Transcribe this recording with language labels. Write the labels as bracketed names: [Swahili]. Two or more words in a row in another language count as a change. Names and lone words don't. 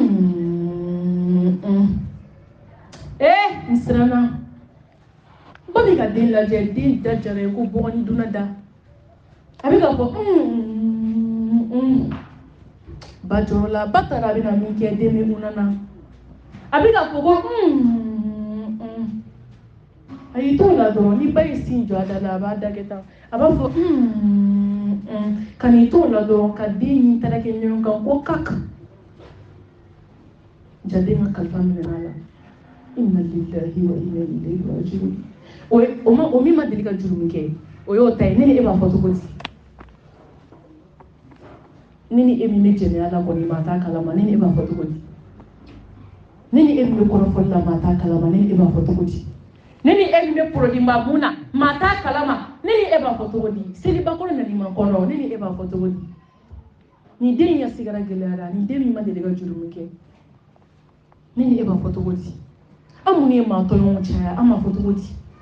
[Bambara] n siranna ba bɛ ka den lajɛ den da jara ye ko bɔgɔni dunna da a bɛ ka fɔ ba jɔrɔla ba taara a bɛ na min kɛ den bɛ unana a bɛ ka fɔ ko a y'i to la dɔrɔn ni ba ye sin jɔ a da la a b'a da kɛ tan a b'a fɔ ka n'i to la dɔrɔn ka den ɲi tarakɛ ɲɔgɔn kan ko kaka jaden ka kalifa minɛ a la [Arabic] إنا لله وإنا إليه راجعون [Bambara] o min ma deli ka juru min kɛ o y'o ta ye ne ni e b'a fɔ cogo di ne ni e min bɛ jɛnɛya la kɔni maa t'a kalama ne ni e b'a fɔ cogo di ne ni e min bɛ kɔrɔfɔli la maa t'a kalama ne ni e b'a fɔ cogo di ne ni e min bɛ porodima mun na maa t'a kalama ne ni e b'a fɔ cogo di selibakɔrɔ nani ma kɔrɔ ne ni e b'a fɔ cogo di nin den ya sigara gɛlɛyara nin den min ma deli ka juru min kɛ ne ni e b'a fɔ cogo di an minnu ye maa tɔɲɔgɔnw caya an b'a fɔ cogo di